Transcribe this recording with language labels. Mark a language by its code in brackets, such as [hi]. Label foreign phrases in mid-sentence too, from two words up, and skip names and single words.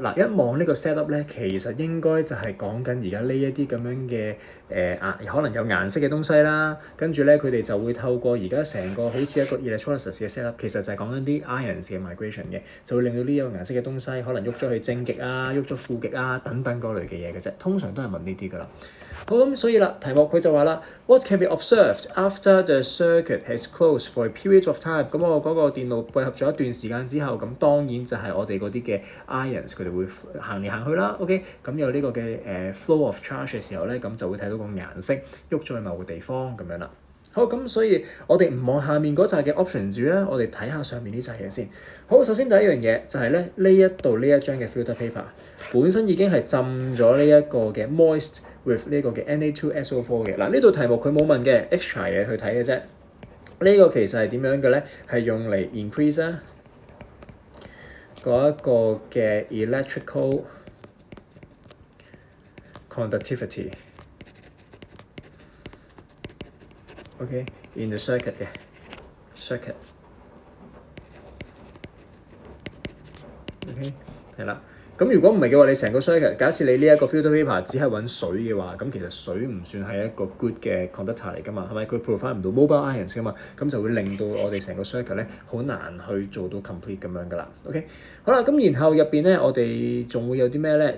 [yue] 嗱，一望呢個 [en] set up [yue] 咧，其實應該就係講緊而家呢一啲咁樣嘅可能有顏色嘅東西啦。跟住咧，佢哋就會透過而家成個好似一個 electrolysis 嘅 [en] set up， [yue] 其實就係講緊啲 ions 嘅 migration 嘅，就會令到呢一個顏色嘅東西可能喐咗去正極啊、喐咗負極啊等等嗰類嘅嘢嘅啫。通常都係問呢啲㗎啦。好，咁所以啦，題目佢就話啦 ， [en] What can be observed after the circuit has closed for a period of time？ [yue] 咁我嗰個電路閉合咗一段時間之後，咁當然就係我哋嗰啲嘅 ions 佢哋會行嚟行去啦。OK，咁有呢個嘅 [en] flow of charge [yue] 嘅時候咧，咁就會睇到個顏色喐咗去某個地方咁樣啦。好，咁所以我哋唔望下面嗰紮嘅 option 住啦，我哋睇下上面呢紮嘢先。好，首先第一樣嘢就係咧呢一度呢一張嘅 [en] filter paper [yue] 本身已經係浸咗呢一個嘅 [en] moist with [yue] 呢個嘅 Na2SO4 嘅。嗱，呢度題目佢冇問嘅 extra 嘢去睇嘅啫。呢個其實係點樣嘅咧？係用嚟 increase 啊嗰一個嘅 [en] electrical conductivity。 [yue] OK， [en] in the circuit [yue] 嘅 circuit。OK， 係啦。咁如果唔係嘅話，你成個 circuit，假設你呢一個 [en] filter paper [yue] 只係揾水嘅話，咁其實水唔算係一個 good 嘅 conductor 嚟㗎嘛，係咪？佢 provide 唔到 [en] mobile ions [yue] 㗎嘛，咁就會令到我哋成個 circuit 咧好難去做到 complete 咁樣㗎啦。OK， 好啦，咁然後入邊咧，我哋仲會有啲咩咧？